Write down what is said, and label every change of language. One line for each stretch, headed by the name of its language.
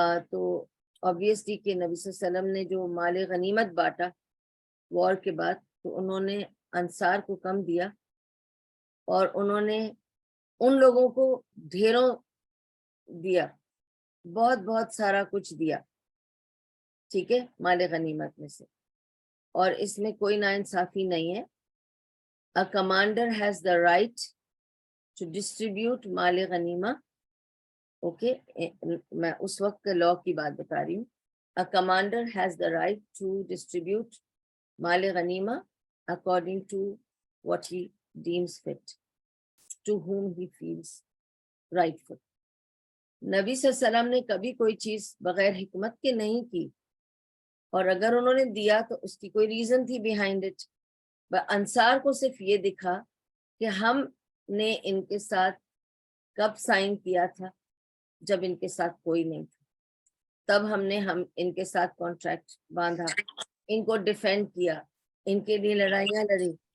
Urdu: تو obviously کہ نبی صلی اللہ علیہ وسلم نے جو مال غنیمت بانٹا وار کے بعد, تو انہوں نے انصار کو کم دیا اور انہوں نے ان لوگوں کو ڈھیروں دیا, بہت بہت سارا کچھ دیا, ٹھیک ہے, مال غنیمت میں سے. اور اس میں کوئی ناانصافی نہیں ہے.
English: A commander has the right to distribute
Urdu: mall غنیمہ, okay, میں اس وقت کے لاء کی بات بتا رہی ہوں.
English: A commander has the right to distribute مال غنیمہ according to what he deems fit, to whom he feels rightful.
Urdu: نبی صلی اللہ علیہ وسلم نے کبھی کوئی چیز بغیر حکمت کے نہیں کی, اور اگر انہوں نے دیا تو اس کی کوئی ریزن تھی بیہائنڈ اٹ. انصار کو صرف یہ دکھا کہ ہم نے ان کے ساتھ کب سائن کیا تھا, جب ان کے ساتھ کوئی نہیں تھا, تب ہم نے ان کے ساتھ کانٹریکٹ باندھا, ان کو ڈیفینڈ کیا, ان کے لیے لڑائیاں لڑی.